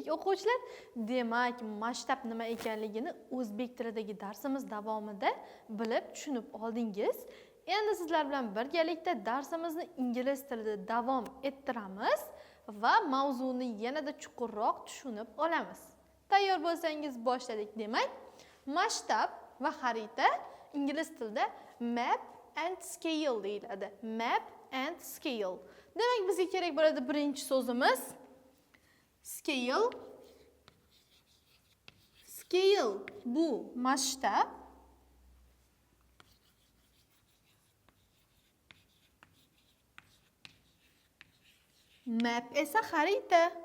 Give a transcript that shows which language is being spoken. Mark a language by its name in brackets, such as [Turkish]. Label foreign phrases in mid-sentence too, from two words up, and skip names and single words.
[Uzbek] O'quvchilar, demak, masshtab nima ekanligini o'zbek tilidagi darsimiz davomida bilib, tushunib oldingiz. Endi sizlar bilan birgalikda darsimizni ingliz tilida davom ettiramiz va mavzuni yanada chuqurroq tushunib olamiz. Tayyor bo'lsangiz boshladik. Demak, masshtab va xarita ingliz tilida [English] map and scale [Uzbek] deyiladi. [English] Map and scale. [Uzbek] Demak, bizga kerak bo'ladi birinchi so'zimiz scale. Scale bu masshtab. Map esa xarita.